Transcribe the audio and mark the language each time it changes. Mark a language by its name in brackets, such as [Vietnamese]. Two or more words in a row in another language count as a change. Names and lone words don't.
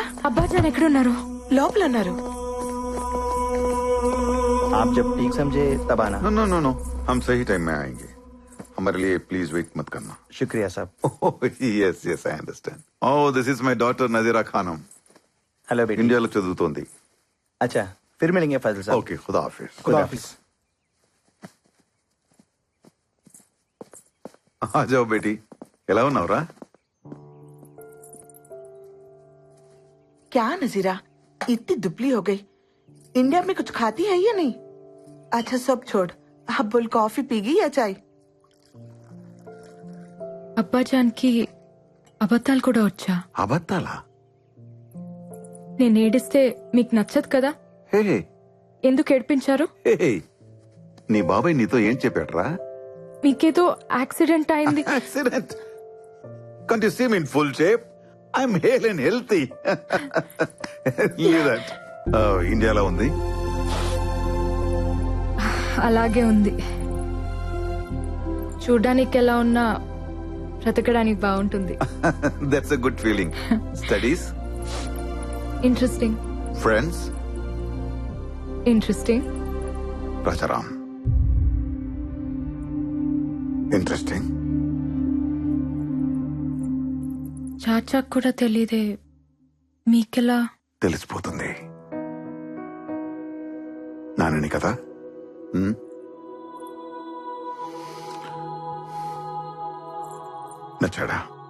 [Telugu] అబ్బాజాన్ ఎక్కడున్నారు? లోపల ఉన్నారు. [Hindi] आप जब ठीक समझे तब आना। [English] no no no no, [Hindi] हम सही टाइम में आएंगे. हमारे लिए [English] please wait [Hindi] मत करना. शुक्रिया साहब। [English] yes yes I understand. Oh, this is my daughter Nazira Khanum. [Hindi] हेलो बेटी। [Telugu] ఇండియాలో చదువుతోంది. [Hindi] अच्छा, फिर मिलेंगे फाजिल साहब। ओके, खुदा हाफिज़. खुदा हाफिज। आ जाओ बेटी. [Telugu] ఎలా ఉన్నావురా? [Hindi] क्या नजीरा, इतनी दुबली हो गई? इंडिया में कुछ खाती है या नहीं? अच्छा सब छोड़, अब बोल कॉफी पीगी या चाय? [Telugu] అబ్బాజాన్ కి అబద్ధాలు కూడా వచ్చా? అబద్ధాలా? నేను ఏడిస్తే మీకు నచ్చదు కదా, హే ఎందుకు ఏడిపించారు? హే, నీ బాబాయ్ నీతో ఏం చెప్పాడ్రా? మీకేదో యాక్సిడెంట్ అయింది. యాక్సిడెంట్? [English] Can't you see me in full shape? I'm hale and healthy. Leave that. [Telugu] ఇండియాలో ఉంది. అలాగే ఉంది. చూడ్డానికి ఎలా ఉన్నా బ్రతకడానికి బాగుంటుంది. [English] That's a good feeling. Studies? [Telugu] ఇంట్రెస్టింగ్. [English] Friends? [Telugu] ఇంట్రెస్టింగ్. [English] Rajaram? Interesting. [Telugu] చాచాకు కూడా తెలీదే, మీకు మీకెలా? తెలిసిపోతుంది. నానని కదా. ఉమ్? నచ్చాడా?